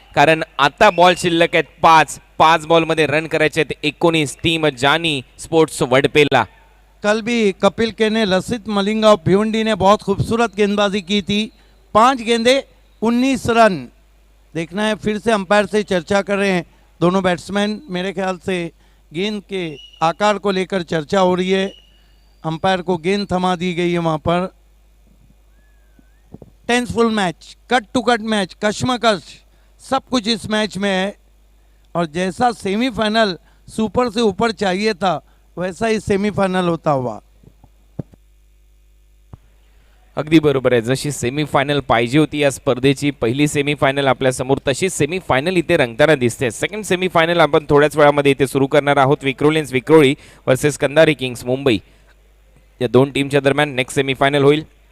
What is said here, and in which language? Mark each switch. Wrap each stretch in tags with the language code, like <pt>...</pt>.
<mr>कारण आता बॉल शिल्लक आहेत 5 बॉलमध्ये रन करायचे आहेत 19. टीम जानी स्पोर्ट्स वडपेला.</mr> <hi>कल भी कपिल के ने लसित मलिंगा और भिवंडी ने बहुत खूबसूरत गेंदबाजी की थी. 5 गेंदे 19 रन. देखना है फिर से अंपायर से चर्चा कर रहे हैं दोनों बैट्समैन. मेरे ख्याल से गेंद के आकार को लेकर चर्चा हो रही है. अंपायर को गेंद थमा दी गई है वहाँ पर. टेंसफुल match, cut to cut match, कश्मकश सब कुछ इस मैच में है. और जैसा सेमीफाइनल सुपर से ऊपर चाहिए था वैसा ही सेमीफाइनल होता हुआ.</hi> <mr>अगदी बरोबर आहे. जशी सेमीफायनल पाहिजे होती या स्पर्धेची पहिली सेमीफायनल आपल्या समोर तशी सेमीफायनल इथे रंगताना दिसते. सेकंड सेमीफायनल आपण थोड्याच वेळामध्ये इथे सुरू करणार आहोत. विक्रोलियन्स विक्रोळी वर्सेस कंधारी किंग्स मुंबई या 2 टीमच्या दरम्यान नेक्स्ट सेमीफायनल होईल.</mr>